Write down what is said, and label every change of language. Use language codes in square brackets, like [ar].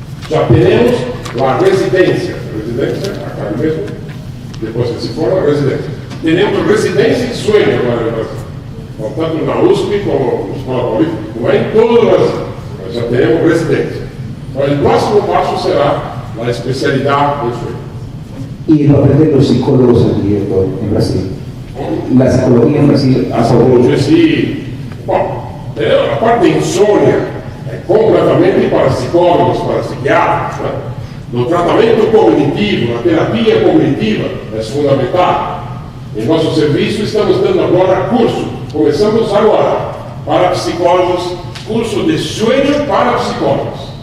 [pt] Já teremos a residência acá mesmo. Depois que se forma, a residência. Teremos residência em sueño agora no Brasil. Tanto na USP como na Escola Paulista, não é em todo o Brasil, mas já teremos residência. Então, o próximo passo será a especialidade de sueño. [es] ¿Y el papel de los psicólogos aquí, doctor, en Brasil? La psicología en Brasil. [pt] A psicologia, sim. Bom, a parte de insônia é completamente para psicólogos, para psiquiatras, né? No tratamento cognitivo, na terapia cognitiva, é fundamental. Em nosso serviço, estamos dando agora curso, começamos agora, para psicólogos, curso de sueño para psicólogos.